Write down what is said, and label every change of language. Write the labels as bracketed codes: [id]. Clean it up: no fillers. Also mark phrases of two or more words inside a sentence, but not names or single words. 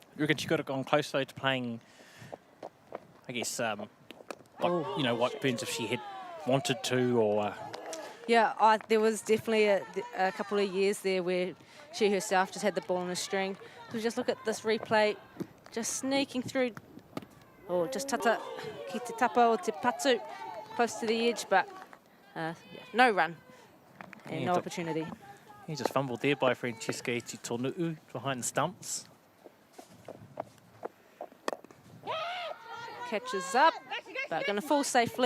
[en] You reckon she could have gone close, though, to playing, I guess, what Burns if she had wanted to, or... Yeah, there was definitely a couple of years there where she herself just had the ball in a string. So just look at this replay, just sneaking through, or just [mi] tata, ki te tapa o te patu, [en] close to the edge, but no run and no opportunity. He just fumbled there by Francesca Etitornu'u behind the stumps. Catches up, but going to fall safely.